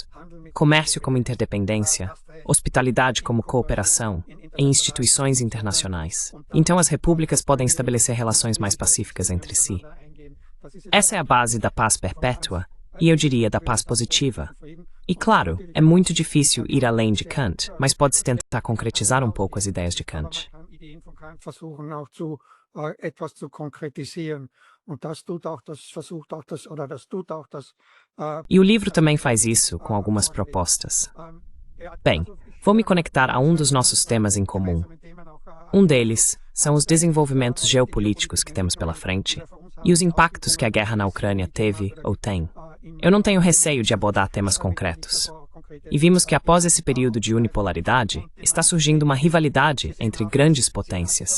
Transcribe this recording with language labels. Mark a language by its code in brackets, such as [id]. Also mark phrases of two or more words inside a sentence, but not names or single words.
[pt] Comércio como interdependência, hospitalidade como cooperação em instituições internacionais. Então as repúblicas podem estabelecer relações mais pacíficas entre si. Essa é a base da paz perpétua e eu diria da paz positiva. E claro, é muito difícil ir além de Kant, mas pode-se tentar concretizar um pouco as ideias de Kant. [de] Versuchen auch zu etwas zu konkretisieren. Und das tut auch das, versucht auch das, oder das tut auch das. [pt] E o livro também faz isso com algumas propostas. Bem, vou me conectar a um dos nossos temas em comum. Um deles são os desenvolvimentos geopolíticos que temos pela frente e os impactos que a guerra na Ucrânia teve ou tem. Eu não tenho receio de abordar temas concretos. E vimos que após esse período de unipolaridade, está surgindo uma rivalidade entre grandes potências.